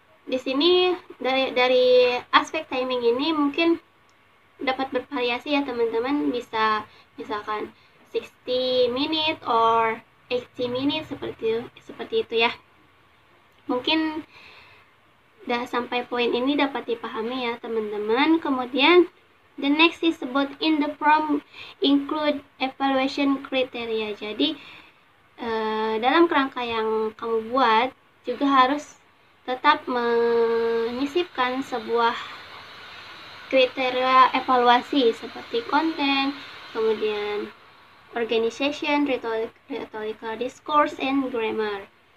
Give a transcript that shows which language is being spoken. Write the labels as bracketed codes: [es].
[id] Di sini dari aspek timing ini mungkin dapat bervariasi ya teman-teman, bisa misalkan [en] 60 minute or 80 minute [id] seperti itu ya. Mungkin udah sampai poin ini dapat dipahami ya teman-teman. Kemudian [en] the next is about in the prompt include evaluation criteria. [id] Jadi dalam kerangka yang kamu buat juga harus tetap menyisipkan sebuah kriteria evaluasi seperti konten, kemudian [en] organization, rhetorical discourse, and grammar.